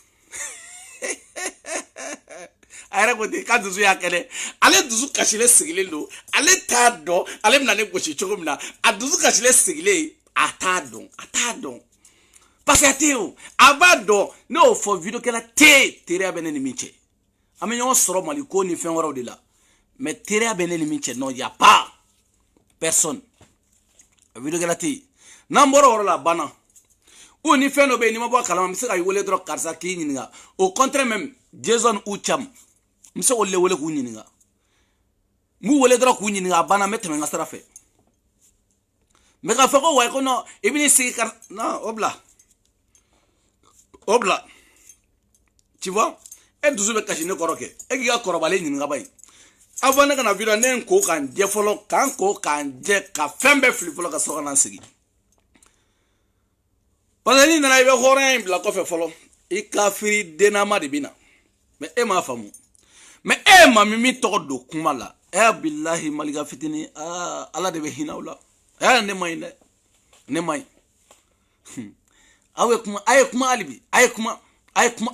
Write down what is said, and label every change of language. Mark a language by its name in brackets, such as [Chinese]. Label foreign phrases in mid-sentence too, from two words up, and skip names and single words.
[Bambara] a yɛrɛ ko ten k'a dusu y'a kɛnɛ ale dusu kasilen sigilen don ale t'a dɔn ale bɛna ne gosi cogo min na a dusu kasilen sigilen a t'a dɔn parce que a tɛ yen o a b'a dɔn ne y'o fɔ vidéokɛla tɛ teriya bɛ ne ni min cɛ an bɛ ɲɔgɔn sɔrɔ Mali ko ni fɛn wɛrɛw de la mais teriya bɛ ne ni min cɛ [French] non y a pas personne [Bambara] vidéokɛla tɛ yen n'an bɔra o yɔrɔ la a banna ou ni fɛn dɔ bɛ yen n'i ma bɔ a kalama n bɛ se ka i wele dɔrɔn karisa k'i ɲininka [French] au contraire même [Bambara] Jason ou Cham n bɛ se k'olu le wele k'u ɲininka n b'u wele dɔrɔn k'u ɲininka a banna n bɛ tɛmɛ n ka sira fɛ mais k'a fɔ ko wayi ko non i bɛ n'i sigi kar non o bila [French] tu vois [Bambara] e dusu bɛ kasi ne kɔrɔ kɛ e k'i ka kɔrɔbalen ɲininka ba ye avant ne ka na vidéo ne ye n ko k'an jɛ fɔlɔ k'an ko k'an jɛ ka fɛn bɛɛ fili fɔlɔ ka sɔrɔ ka na n sigi parce que n'i nana i bɛ hɔrɔnya in bila kɔfɛ fɔlɔ i kafiri dennama de bɛ na mais e m'a faamu mais e ma min tɔgɔ don kuma la bilahi Malika fitini ala de bɛ hinɛ aw la ne ma ɲi dɛ ne ma ɲi aw ye kuma a ye kuma hali bi a ye kuma hali